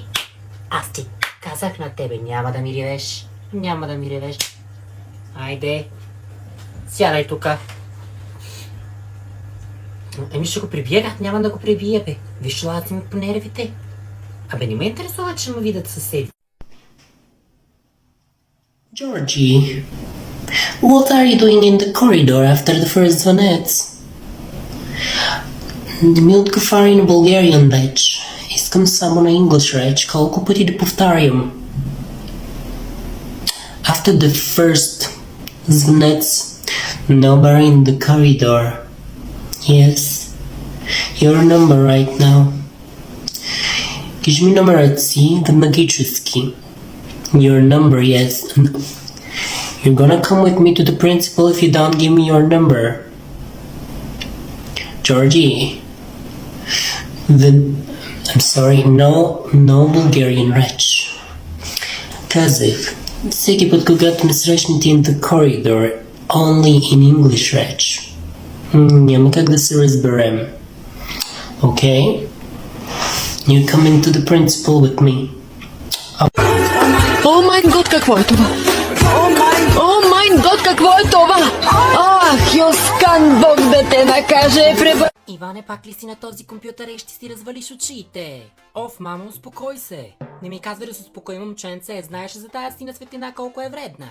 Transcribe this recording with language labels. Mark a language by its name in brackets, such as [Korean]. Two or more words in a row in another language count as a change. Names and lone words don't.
[Bulgarian] Аз ти казах на тебе, няма да ми ревеш. Няма да ми ревеш. Айде. Сядай тука. Еми ще го прибия, няма да го прибия, бе. Виж, лазим ми по нервите. Абе, не ме интересува, че му видят съседи. [English] Georgie, what are you doing in the corridor after the first звънец? [Bulgarian] Не ми отговаря на Bulgarian реч. Искам само на English реч. Колко пъти да повтарям? [English] After the first звънец, nobody in the corridor. Yes, your number right now. [Bulgarian] Кажи ми номерът си магически. [English] Your number, yes. You're gonna come with me to the principal if you don't give me your number. Georgie. Then, I'm sorry, no Bulgarian reč. [Bulgarian] Казах, всеки път, когато ме срещнете [English] in the corridor, only in English [Bulgarian] реч. Няма как да се разберем. [English] Okay? You're coming to the principal with me. Oh my god, [Bulgarian] какво е това? [English] Oh my god, [Bulgarian] какво е това? Ах, Йоскан, Бог да те накаже, Иване, пак ли си на този компютър и ще си развалиш очите? Оф, мамо, успокой се. Не ми казва да се успокои, момченце. Знаеш за тая сина светлина колко е вредна.